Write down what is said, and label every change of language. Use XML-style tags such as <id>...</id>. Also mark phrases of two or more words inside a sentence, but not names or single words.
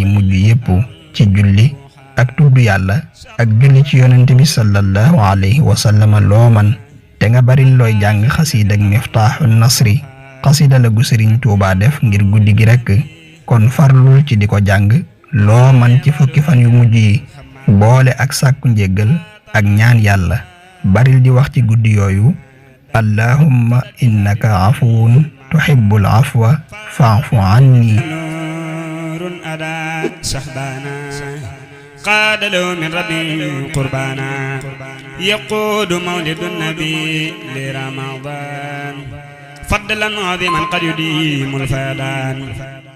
<wo>mujj yépp ci julli ak tudd yàlla ak julli ci yonent bi</wo> <ar>صلى الله عليه وسلم</ar> <wo>loo man te nga bari looy jàng xasiida ak Miftaaxun Nasri xasiida la gu Serigne Touba def ngir guddi gi rekk kon farlul ci di ko jàng loo man ci fukki fan yu mujj yi boole ak sàkku njéggal ak ñaan yàlla baril di wax ci guddi yooyu</wo> <ar>اللهم إنك عفو تحب العفو فاعف عني نور أدا سحبانا قاد له من ربي قربانا يقود مولد النبي لرمضان فضلا عظيما قد يديم الفيضان</ar>